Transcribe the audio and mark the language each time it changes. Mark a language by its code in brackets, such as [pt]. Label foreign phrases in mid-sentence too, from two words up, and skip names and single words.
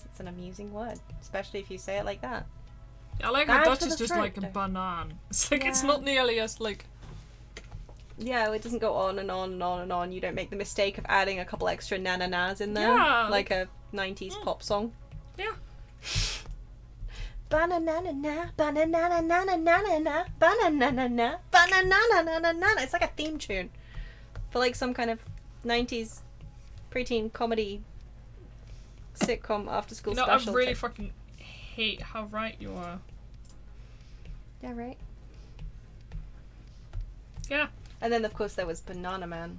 [en] It's an amusing word, especially if you say it like that. I like how Bad Dutch for is the just throat, like a though. banana. It's like it's Yeah. not nearly as like. Yeah, it doesn't go on and on and on and on. You don't make the mistake of adding a couple extra na-na-nas in there, Yeah, like a 90s pop song. Yeah. Banana-na-na-na, banana-na-na-na-na-na, banana-na-na, banana-na-na-na-na. It's like a theme tune for like some kind of 90s preteen comedy sitcom after school No, special. I really type. fucking hate how right you are. Yeah, right. Yeah. And then of course there was Banana Man.